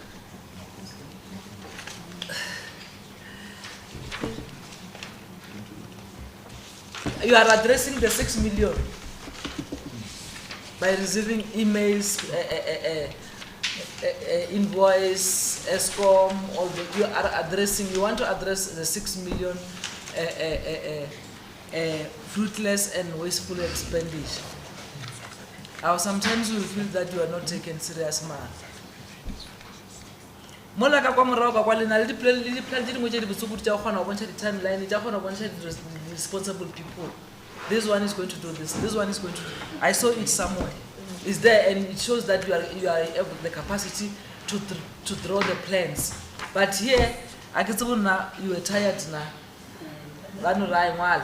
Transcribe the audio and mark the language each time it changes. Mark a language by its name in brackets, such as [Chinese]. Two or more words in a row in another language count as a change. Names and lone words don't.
[English] You are addressing the 6 million by receiving emails, invoice, Eskom, all the, you want to address the 6 million fruitless and wasteful expenditure. Sometimes we feel that you are not taken serious, man. [Northern Sotho] mola ka kwa morago ka kwa le na le di-plan tse dingwe tse di bosukudu tša go kgona go bontšha di-timeline tša kgona go bontšha [English] responsible people. This one is going to do this, this one is going to do. I saw it somewhere. It's there and it shows that you are able the capacity to draw the plans. But here, I can tell now you were tired now. Ranu rai ngwala.